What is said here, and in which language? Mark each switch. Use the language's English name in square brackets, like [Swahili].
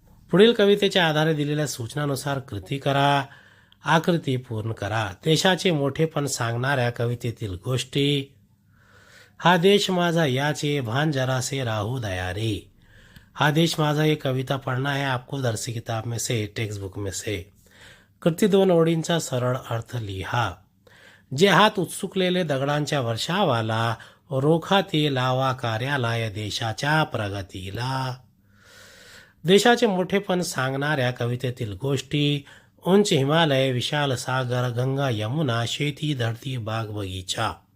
[Marathi] पुढील कवितेच्या आधारे दिलेल्या सूचनानुसार कृती करा. आकृती पूर्ण करा. देशाचे मोठेपण सांगणाऱ्या कवितेतील गोष्टी. हा देश माझा याचे भान जरासे राहू दया रे. [Hindi] हा देश माझा, ये कविता पढ़ना है आपको दरसी किताब में से, टेक्स्ट बुक में से. [Marathi] कृती 2 ओळींचा सरळ अर्थ लिहा. जे हात उत्सुकलेले दगडांच्या वर्षावाला, रोखा ते लावा कार्याला या देशाच्या प्रगतीला. देशाचे मोठेपण सांगणाऱ्या कवितेतील गोष्टी: उंच हिमालय, विशाल सागर, गंगा यमुना, शेती धरती बाग बगीचा.